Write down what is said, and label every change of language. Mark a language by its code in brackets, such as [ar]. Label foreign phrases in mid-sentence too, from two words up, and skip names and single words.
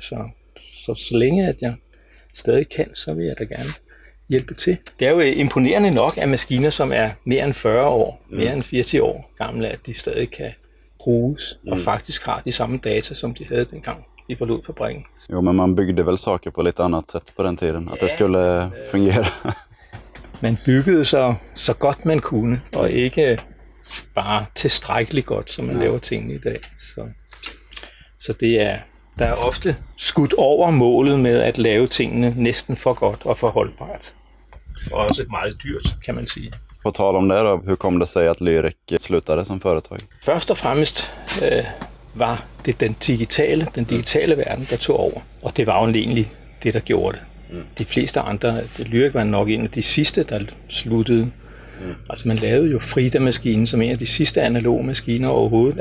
[da] Så længe at jeg stadig kan, så vil jeg da gerne hjælpe til. Det er jo imponerende nok, at maskiner, som er mere end 40 år, mere end 80 år gamle, at de stadig kan bruges og faktisk har de samme data, som de havde dengang de forlod fabrikken. Jo, [sv] men man byggde väl saker på lite annat sätt på den tiden, att det skulle fungera. [da] Man byggede så godt man kunne, og ikke bare tilstrækkeligt godt, som man laver tingene i dag. Så der er ofte skudt over målet med at lave tingene næsten for godt og for holdbart. Og også meget dyrt, kan man sige. [sv] På tal om det då, hur kom det sig att Lyric slutade som företag? [da] Først og fremmest var det den digitale verden, der tog over. Og det var jo egentlig det, der gjorde det. De fleste andre, Lyric var nok en af de sidste, der sluttede. Altså man lavede jo Frida-maskinen som en af de sidste analoge maskiner overhovedet.